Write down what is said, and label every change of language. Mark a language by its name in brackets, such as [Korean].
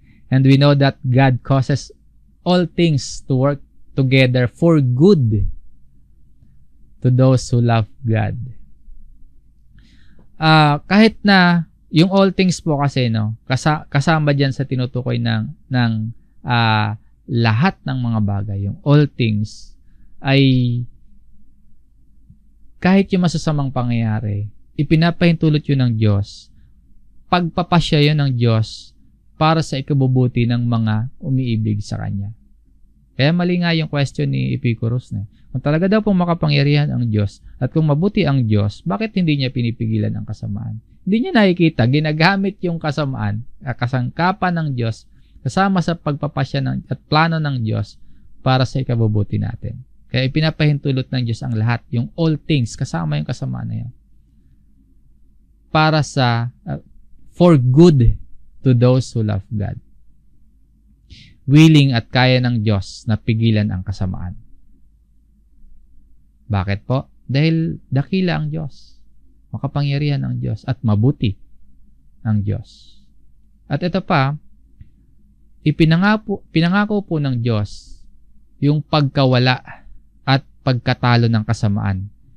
[English] And we know that God causes all things to work together for good to those who love God. [Filipino] Kahit na yung all things po kasi, no, kasama dyan sa tinutukoy ng lahat ng mga bagay. Yung all things ay kahit yung masasamang pangyayari, ipinapahintulot yun ng Diyos. Pagpapasya yun ng Diyos para sa ikabubuti ng mga umiibig sa Kanya. Kaya mali nga yung question ni Epicurus na, kung talaga daw pong makapangyarihan ang Diyos at kung mabuti ang Diyos, bakit hindi niya pinipigilan ang kasamaan? Hindi niya nakikita, ginagamit yung kasamaan, kasangkapan ng Diyos, kasama sa pagpapasya at plano ng Diyos para sa ikabubuti natin. Kaya ipinapahintulot ng Diyos ang lahat, yung all things, kasama yung kasamaan na yan. Para sa, [English] for good to those who love God. [Filipino] Willing at kaya ng Diyos na pigilan ang kasamaan. Bakit po? Dahil dakila ang Diyos. Makapangyarihan ang Diyos at mabuti ang Diyos. At ito pa, pinangako po ng Diyos yung pagkawala at pagkatalo ng kasamaan.